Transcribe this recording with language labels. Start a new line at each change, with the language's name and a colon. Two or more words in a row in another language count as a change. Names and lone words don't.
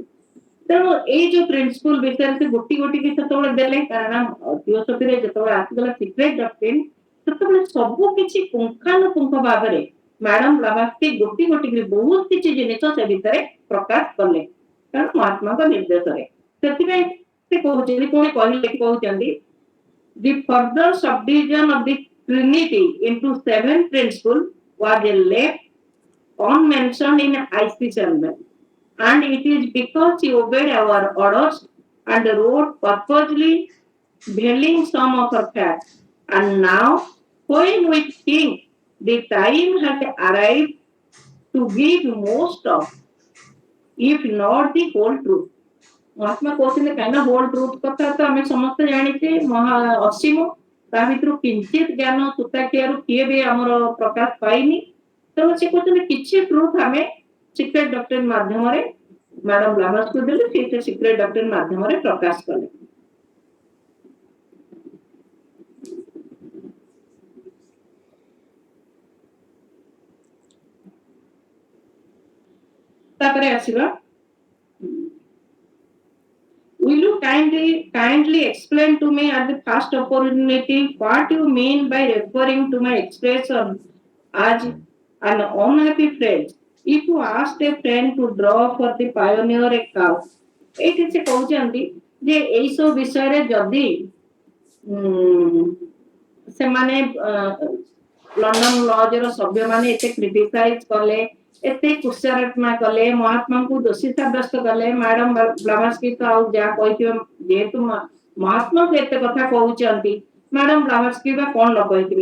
Odia: ତେଣୁ ଏଇ ଯୋଉ ପ୍ରିନ୍ସିପଲ ବିଷୟରେ ସେ ଗୋଟି ଗୋଟିକି ସେତେବେଳେ ଦେଲେ, କାରଣ ଥିଓସଫିରେ ଯେତେବେଳେ ଆସିଗଲା ସିକ୍ରେଟ ଡକ୍ଟ୍ରିନ, ସେତେବେଳେ ସବୁ କିଛି ପୁଙ୍ଖାନୁପୁଙ୍ଖ ଭାବରେ ମ୍ୟାଡମ ବ୍ଲାଭାତ୍ସକି ଗୋଟି ଗୋଟିକି ବହୁତ କିଛି ଜିନିଷ ସେ ଭିତରେ ପ୍ରକାଶ କଲେ, କାରଣ ମହାତ୍ମାଙ୍କ ନିର୍ଦ୍ଦେଶରେ। ସେଥିପାଇଁ ସେ କହୁଛନ୍ତି, ପୁଣି କହୁଛନ୍ତି
English: the further subdivision of the Trinity into 7 principles was left unmentioned in IC Chambers, and it is because he obeyed our orders and wrote purposely veiling some of our facts. And now, when we think the time has arrived to give most of, if not the whole truth.
Odia: ମହାତ୍ମା କହୁଥିଲେ କାହିଁକିନା
English: whole truth
Odia: କଥା ତ ଆମେ ସମସ୍ତେ ଜାଣିଛେ, ଅସୀମ, ତା ଭିତରୁ କିଞ୍ଚିତ ଜ୍ଞାନ ସୂତାଖିଆରୁ କିଏ ବି ଆମର ପ୍ରକାଶ ପାଇନି। ତେଣୁ ସେ କହୁଛନ୍ତି କିଛି ଟ୍ରୁଥ ଆମେ ସିକ୍ରେଟ ଡକ୍ଟ୍ରିନ ମାଧ୍ୟମରେ ମ୍ୟାଡମ ବ୍ଲାଭାତ୍ସକି ଦେଲେ, ସେ ସିକ୍ରେଟ ଡକ୍ଟ୍ରିନ ମାଧ୍ୟମରେ ପ୍ରକାଶ କଲେ। ତାପରେ ଆସିବା,
English: will you kindly explain to me at the first opportunity what you mean by referring to my expression as an unhappy friend? If you asked a friend to draw for the pioneer a cow,
Odia: ଏଇଠି ସେ କହୁଛନ୍ତି ଯେ ଏଇ ସବୁ ବିଷୟରେ ଯଦି ସେମାନେ ଲଣ୍ଡନ ଲଜର ସଭ୍ୟମାନେ ଏତେ କ୍ରିଟିସାଇଜ କଲେ, ଏତେ କୁତ୍ସାରଟନା କଲେ, ମହାତ୍ମାଙ୍କୁ ଦୋଷୀ ସାବ୍ୟସ୍ତ କଲେ, ମ୍ୟାଡମ ବ୍ଲାଭାତ୍ସକି ତ ଆଉ ଯାହା କହିଥିବେ, ଯେହେତୁ ମହାତ୍ମାଙ୍କୁ ଏତେ କଥା କହୁଛନ୍ତି, ମ୍ୟାଡମ ବ୍ଲାଭାତ୍ସକି ବା କଣ ନ କହିଥିବେ।